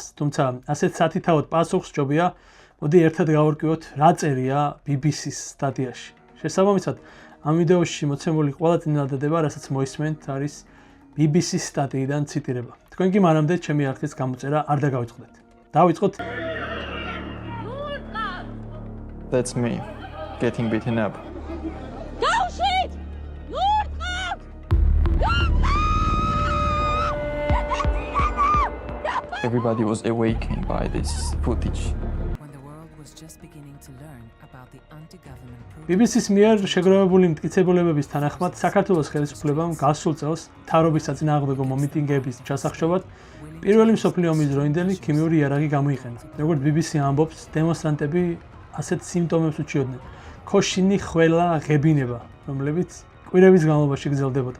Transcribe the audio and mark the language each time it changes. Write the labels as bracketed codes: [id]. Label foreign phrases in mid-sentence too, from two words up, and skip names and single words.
[ka] თუმცა, ასეთ სათითაოდ პასუხს სჯობია, მოდი ერთად გავარკვიოთ, რა წერია BBC-ის სტატიაში. შესაბამისად, ამ ვიდეოში მოცემული ყველა წინადადება, რასაც მოისმენთ, არის BBC-ის სტატიიდან ციტირება. თქვენ კი მანამდე ჩემი არხის გამოწერა არ დაგავიწყდეთ. დავიწყოთ. [en] That's me getting beaten up. Go shit! Everybody was awakened by this footage. When the world was just beginning to learn about the anti-government [ka] BBC-ის მიერ შეგროვებული მტკიცებულებების თანახმად, საქართველოს ხელისუფლებამ გასულ წელს თარობის საწინააღმდეგო მომიტინგეების ჩასახშობად პირველი მსოფლიო ომის დროინდელი ქიმიური იარაღი გამოიყენა. როგორც BBC ამბობს, დემონსტრანტები ასეთ სიმპტომებს უჩიოდნენ. ქოშინი ხველა ღებინება, რომლებიც კვირების განმავლობაში გრძელდებოდა.